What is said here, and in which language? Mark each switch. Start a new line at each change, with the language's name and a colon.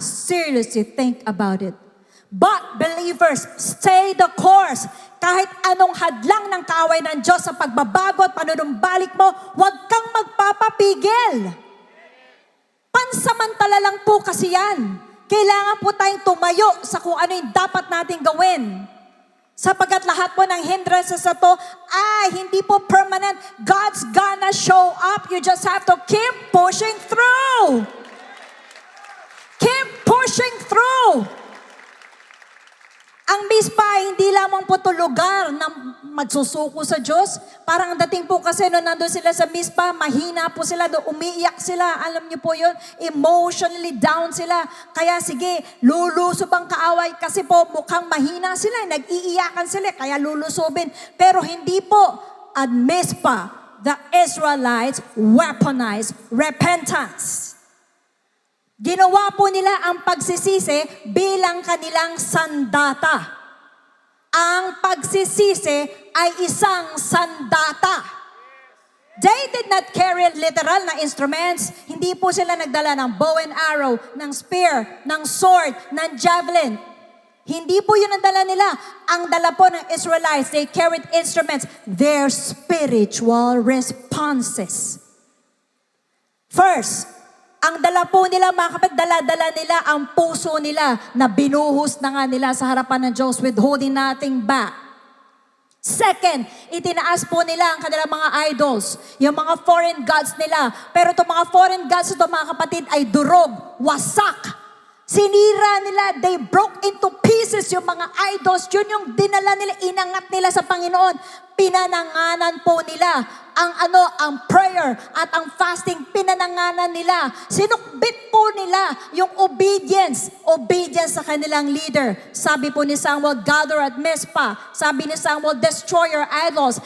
English: Seriously, think about it. But believers, stay the course.
Filipino: Kahit anong hadlang ng kaaway ng Diyos sa pagbabago at panunumbalik mo, huwag kang magpapapigil. Pansamantala lang po kasi yan. Kailangan po tayong tumayo sa kung ano yung dapat nating gawin. Sapagkat lahat po ng hindrances na to ay hindi po permanent.
English: God's gonna show up. You just have to keep pushing through. Keep pushing through.
Filipino: Ang mispa, hindi lamang po ito lugar na magsusuko sa Diyos. Parang ang dating po kasi nung nandun sila sa mispa, mahina po sila, umiiyak sila. Alam niyo po yun, emotionally down sila. Kaya sige, lulusob ang kaaway kasi po mukhang mahina sila, nag-iiyakan sila, kaya lulusobin. Pero hindi po, at mispa,
English: the Israelites weaponized repentance.
Filipino: Ginawa po nila ang pagsisisi bilang kanilang sandata. Ang pagsisisi ay isang sandata.
English: They did not carry literal na instruments.
Filipino: Hindi po sila nagdala ng
English: bow and arrow,
Filipino: ng spear, ng sword, ng javelin. Hindi po yun ang dala nila. Ang dala po ng
English: Israelites, they carried instruments, their spiritual responses.
Filipino: First, ang dala po nila, mga kapatid, dala-dala nila ang puso nila na binuhos na nga nila sa harapan ng Diyos,
English: withholding nothing back.
Filipino: Second, itinaas po nila ang kanilang mga idols, yung mga foreign gods nila. Pero itong mga foreign gods ito, mga kapatid, ay durog, wasak. Sinira nila,
English: they broke into pieces
Filipino: yung mga idols. Yun yung dinala nila, inangat nila sa Panginoon. Pinananganan po nila ang prayer at ang fasting, pinananganan nila. Sinukbit po nila yung obedience sa kanilang leader. Sabi po ni Samuel,
English: gather at Mizpah.
Filipino: Sabi ni Samuel,
English: destroy your idols.